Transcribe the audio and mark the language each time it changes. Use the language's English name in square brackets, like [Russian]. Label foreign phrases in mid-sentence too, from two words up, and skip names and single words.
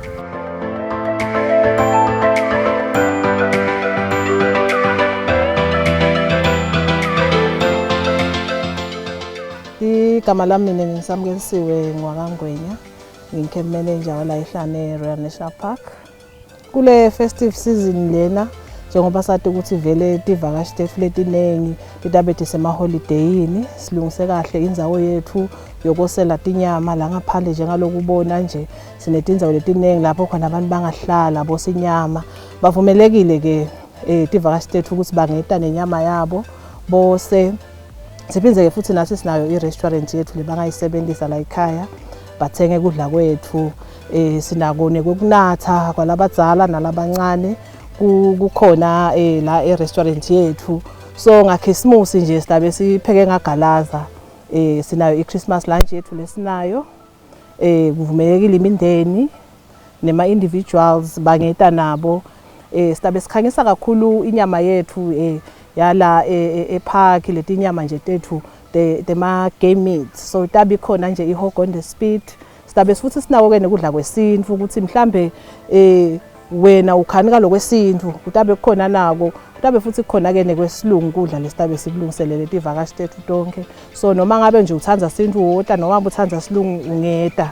[Swati] Igama lami mina ngisamkelisiwe ngwakangwenya, ngicamp manager wala ehlane Royal National Park. Kule [English] festive season [Swati] lena njengoba sathi ukuthi vele tivakashi tethu letinengi titabete semaholideyini, silungise kahle indzawo yethu yokosela tinyama la ngaphandle njengalokubona nje sinetindzawo letinengi lapho khona abantu bangahlala bosinyama. Bavumelekile ke tivakashi tethu ukuthi bangeta nenyama yabo bose. Siphindze ke futhi nasi sinayo i-restaurant yethu lebangayisebenzisa la ekhaya bathenge kudla kwethu. Sinako nekokunatha kwalabadzala nalabancane kukhona la e-restaurant yethu. So ngakhisimusi nje silabe sipheke ngagalaza. Sinayo i- [English] Christmas lunch [Swati] yethu lesinayo. Kuvumelekile imindeni nema-individuals bangeta nabo. Silabe sikhangisa kakhulu inyama yethu yala epark letinyama nje tethu tema- [English] game meats. [Swati] So tabi khona nje i- [English] hog on the spit. [Swati] Silabe futhi sinawo ke nekudla kwesintu ukuthi mhlambe wena ukhanika lokwesintu kutabe kukhona nako, kutabe futhi kukhona ke nekwesilungu kudla lesitabe sikulungiselele tivakashi tethu tonke. So noma ngabe nje uthanza sintu wodwa noma uthanza silungu ungeta.